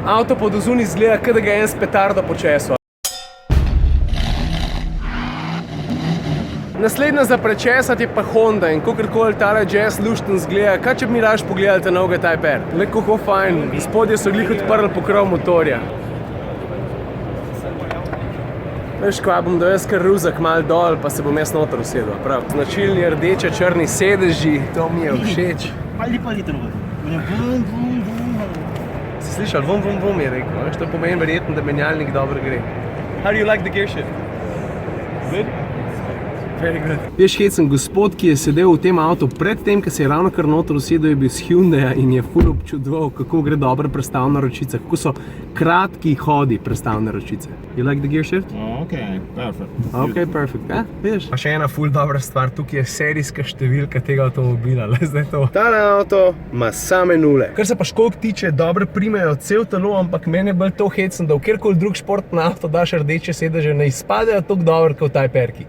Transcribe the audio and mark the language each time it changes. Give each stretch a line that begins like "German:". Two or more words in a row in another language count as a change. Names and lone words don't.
Slovenian: Avto pod ozuni izgleda, kot da ga je en s petardo počesal. Naslednja za prečesati je pa Honda in kakorkoli tale Jazz lušten zgleda, kaj če bi mi raje pogledali ta novega Type R. Le kako fajn, spodje so glih odprli pokrov motorja. Veš kva, bom da jaz kar ruzak mal dol, pa se bom jaz noter usedel, prav. Značilni rdeče črni sedeži, to mi je všeč. Pali trvati. Vum, vum, vum. Si slišal, vum, vum, vum je rekel, veš, to pomeni verjetno, da menjalnik dobro gre.
English: How do you like the gear shift? Good? Very good.
Slovenian: Veš, hecen gospod, ki je sedel v tem avtu pred tem, ko se je ravno kar noter usedel, je bil s Hyundai'a in je ful občudoval, kako gre dobra prestavna ročica, kako so kratki hodi prestavne ročice.
English: You like the gear shift? Okay, perfect. Okay, perfect.
Slovenian: Ja, vidiš? Pa še ena ful dobra stvar, tukaj je serijska številka tega avtomobila, le zdaj to. Tale avto ima same nule. Kar se pa školjk tiče, dobro primejo cel telo, ampak meni je bolj to hecen, da v kjerkoli drug športni avto daš rdeče sedeže, ne izpadejo toliko dobro kot v Type R-ki.